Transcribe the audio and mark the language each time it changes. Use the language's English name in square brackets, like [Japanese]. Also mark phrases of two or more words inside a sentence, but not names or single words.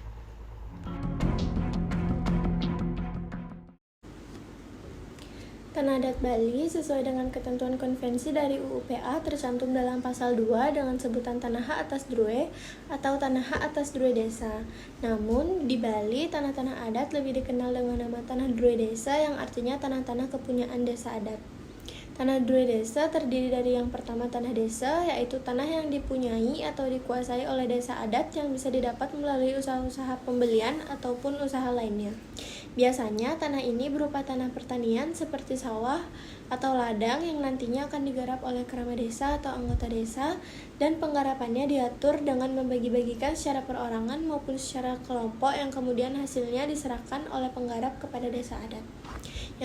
[Indonesian] Tanah adat Bali sesuai dengan ketentuan konvensi dari UU PA tercantum dalam pasal 2 dengan sebutan tanah hak atas Drue atau tanah hak atas Drue Desa. Namun, di Bali, tanah-tanah adat lebih dikenal dengan nama tanah Drue Desa yang artinya tanah-tanah kepunyaan desa adat. Tanah Drue Desa terdiri dari yang pertama tanah desa, yaitu tanah yang dipunyai atau dikuasai oleh desa adat yang bisa didapat melalui usaha-usaha pembelian ataupun usaha lainnya. Biasanya tanah ini berupa tanah pertanian seperti sawah atau ladang yang nantinya akan digarap oleh kerama desa atau anggota desa, dan penggarapannya diatur dengan membagi-bagikan secara perorangan maupun secara kelompok yang kemudian hasilnya diserahkan oleh penggarap kepada desa adat.